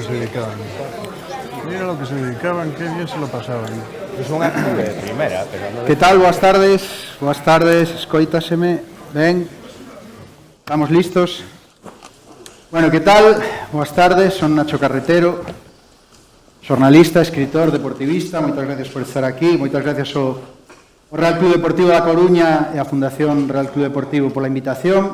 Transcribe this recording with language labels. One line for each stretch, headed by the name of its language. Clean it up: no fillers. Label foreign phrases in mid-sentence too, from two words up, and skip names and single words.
Spanish: dedicaban. Mira lo que se dedicaban, qué bien se lo pasaban.
Galician: Es unha de primeira, pero non... Que tal? Boas tardes, escoítaseme. Ben, estamos listos. Bueno, que tal? Boas tardes, son Nacho Carretero, xornalista, escritor, deportivista. Moitas gracias por estar aquí, moitas gracias ao Real Club Deportivo da Coruña e a Fundación Real Club Deportivo pola invitación.